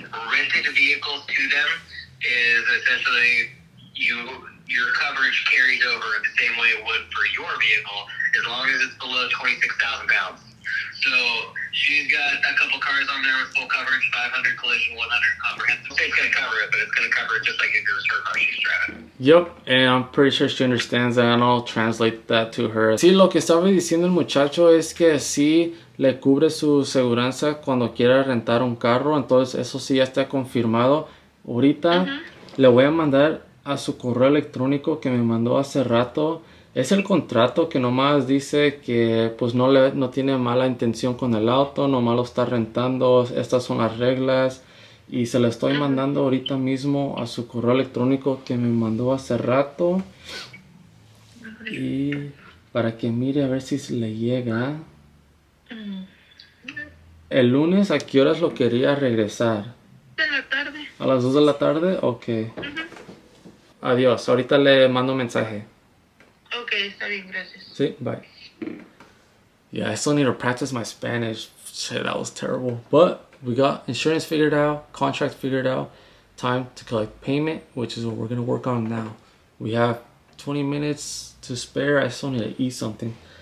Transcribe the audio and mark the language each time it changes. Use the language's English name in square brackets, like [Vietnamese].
[English] Rented vehicles to them is essentially your coverage carries over the same way it would for your vehicle, as long as it's below 26,000 pounds. So she's got a couple cars on there with full coverage, 500 collision, 100 comprehensive. It's going to cover it, but it's going to cover it just like if it was her car she's driving. Yep, and I'm pretty sure she understands that, and I'll translate that to her. [Spanish] Sí, lo que estaba diciendo el muchacho es que sí le cubre su seguranza cuando quiera rentar un carro, entonces eso sí ya está confirmado. Ahorita le voy a mandar a su correo electrónico que me mandó hace rato. Es el contrato que nomás dice que pues no tiene mala intención con el auto, nomás lo está rentando, estas son las reglas. Y se lo estoy mandando ahorita mismo a su correo electrónico que me mandó hace rato. Y para que mire a ver si se le llega. El lunes, ¿a qué horas lo quería regresar? De la tarde. ¿A las 2 de la tarde? Ok. Adiós, ahorita le mando mensaje. Ok, está bien, gracias. Sí, bye. [English] Yeah, I still need to practice my Spanish. Shit, that was terrible. But we got insurance figured out, contract figured out, time to collect payment, which is what we're gonna work on now. We have 20 minutes to spare. I still need to eat something.